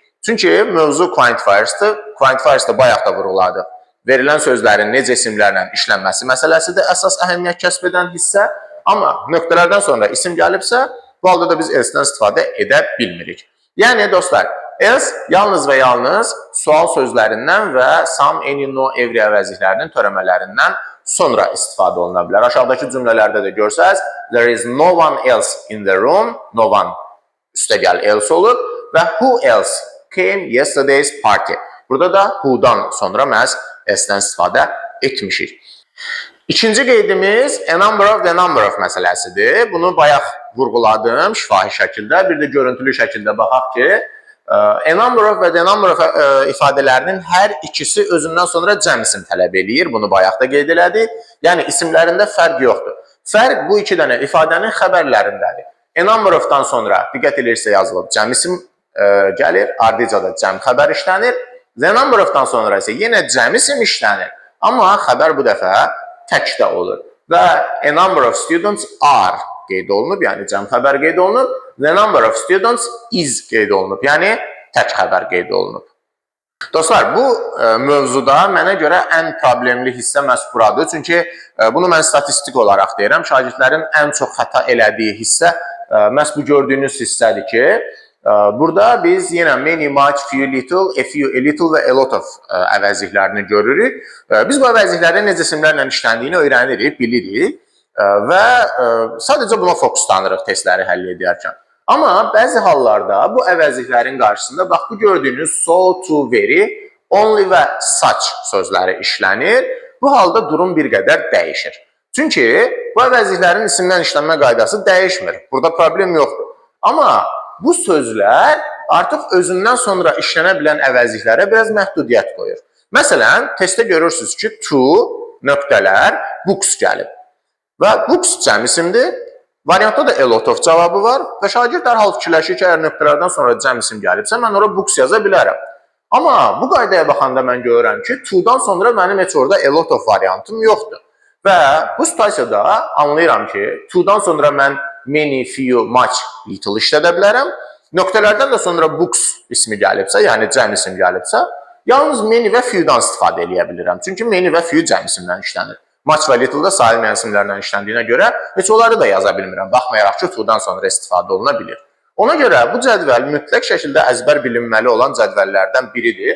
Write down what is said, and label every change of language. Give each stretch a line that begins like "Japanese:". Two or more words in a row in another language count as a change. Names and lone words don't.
Azerbaijani: Çünki mövzu Quantifiers'dır. Quantifiers'da bayaq da vurğuladı. Verilən sözlərin necə isimlərlə işlənməsi məsələsidir əsas əhəmiyyət kəsb edən hissə. Amma nöqtələrdən sonra isim gəlibsə, bu halda da biz else-dən istifadə edə bilmirik. Yəni, dostlar, else yalnız və yalnız sual sözlərindən və
English: some, any, no, every
Azerbaijani: əvəzliklərinin törəmələrindən sonra istifadə oluna bilər. Aşağıdakı cümlələrdə də görsəz,
English: there is no one else in the room, no one üstəgəl else
Azerbaijani: olur və
English: who else came yesterday's party.
Azerbaijani: Burada da who-dan sonra məhz else-dən istifadə etmişik. İkinci qeydimiz
English: a number of the number of
Azerbaijani: məsələsidir. Bunu bayaq vurğuladım şifahi şəkildə. Bir də görüntülü şəkildə baxaq ki,
English: a number of
Azerbaijani: və
English: the number of
Azerbaijani: ifadələrinin hər ikisi özündən sonra cəm isim tələb eləyir. Bunu bayaq da qeyd elədik. Yəni, isimlərində fərq yoxdur. Fərq bu iki dənə ifadənin xəbərlərindədir.
English: A number of-dan
Azerbaijani: sonra diqqət edirsə yazılıb cəm isim gəlir, ardıca da cəm xəbər işlənir.
English: The number of-dan
Azerbaijani: sonra isə yenə cəm isim işlənir. Amma xəbər bu dəfə təkdə olur. Və
English: a number of students are
Azerbaijani: qeyd olunub, yəni cəm xəbər qeyd olunub.
English: The number of students is
Azerbaijani: qeyd olunub, yəni tək xəbər qeyd olunub. Dostlar, bu mövzuda mənə görə ən problemli hissə məhz buradır. Çünki bunu mən statistik olaraq deyirəm. Şagirdlərin ən çox xəta elədiyi hissə məhz bu gördüyünüz hissədir ki, Burada biz yenə
English: many, much, few, little, a few, a little
Azerbaijani: və
English: a lot of
Azerbaijani: əvəzliklərini görürük. Biz bu əvəzliklərin necə simlərlə işləndiyini öyrənirik, bilirik və sadəcə buna fokuslanırıq testləri həll edərkən. Amma bəzi hallarda bu əvəzliklərin qarşısında bax bu gördüyünüz
English: so, to, very, only
Azerbaijani: və such sözləri işlənir. Bu halda durum bir qədər dəyişir. Çünki bu əvəzliklərin isimdən işlənmə qaydası dəyişmir. Burada problem yoxdur. Amma bu sözlər artıq özündən sonra işlənə bilən əvəzliklərə biraz məhdudiyyət qoyur. Məsələn, testdə görürsünüz ki, to, nöqtələr, books gəlib. Və books cəm isimdir. Variantda da
English: a lot of
Azerbaijani: cavabı var və şagird dərhal fikirləşir ki, əgər nöqtələrdən sonra cəm isim gəlibsə, mən ora books yaza bilərəm. Amma bu qaydaya baxanda mən görürəm ki, to-dan sonra mənim heç orada
English: a lot of
Azerbaijani: variantım yoxdur. Və bu situasiyada anlayıram ki, to-dan sonra mən
English: many, few, much, little
Azerbaijani: işlədə bilərəm. Nöqtələrdən də sonra books ismi gəlibsə, yəni cəm isim gəlibsə, yalnız many və few-dan istifadə edə bilirəm. Çünki many və few cəm isimdən işlənir. Much və little da sayılmayan isimlərdən işləndiyinə görə heç onları da yaza bilmirəm. Baxmayaraq ki, to-dan sonra istifadə oluna bilir. Ona görə bu cədvəl mütləq şəkildə əzbər bilinməli olan cədvəllərdən biridir.